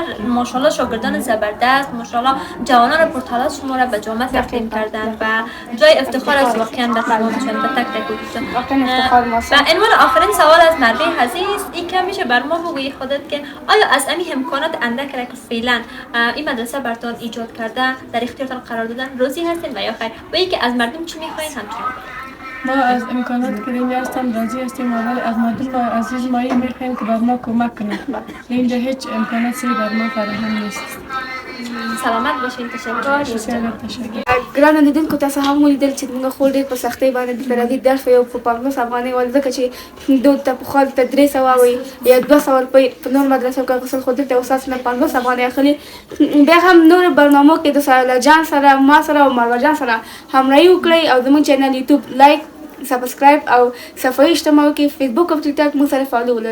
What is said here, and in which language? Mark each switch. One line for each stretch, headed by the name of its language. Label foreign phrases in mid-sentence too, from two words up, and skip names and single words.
Persian: ماشاءالله شاگردان زبردست ماشاءالله جوانان پرتلاش شما را به جامعه تقدیم کردن و جای افتخار است واقعا به تمامشون به تک تک و عنوان آخرین سوال از مرده عزیز این که میشه بر ما بگویی خودت که آیا از همین امکانات اندک را که فعلا این مدرسه براتون ایجاد کرده در اختیارتان قرار دادن راضی هستین و یا خیر و اینکه از مردم چی میخواین همچنان ما از امکانات که اینجا هستم راضی هستیم ولی از مردم عزیز ما میخوایم که بر ما کمک کنند اینجا هیچ امکاناتی بر ما فراهم نیست سلامت باشین. تشکر.
Pashto: ګرانو لیدونکو تاسو هم ولیدل چې موږ خو ډېر په سختۍ باندې د فلاني درس یو په 15 افغانۍ ول ځکه چې دود ته پخوا ته 300 وایي یا 200 روپۍ په نور مدرسو کې اخیستل خو دلته استاد نه 15 افغانۍ اخلي. بیا هم نور برنامو کې د سهیلا جان سره ما سره او مروه جان سره همراهي وکړئ او زموږ چینل یوټیوب
English: like subscribe
Pashto: او صفحه اجتماعي کې فیسبوک او ټیک ټاک موږ سره فالو ولرئ.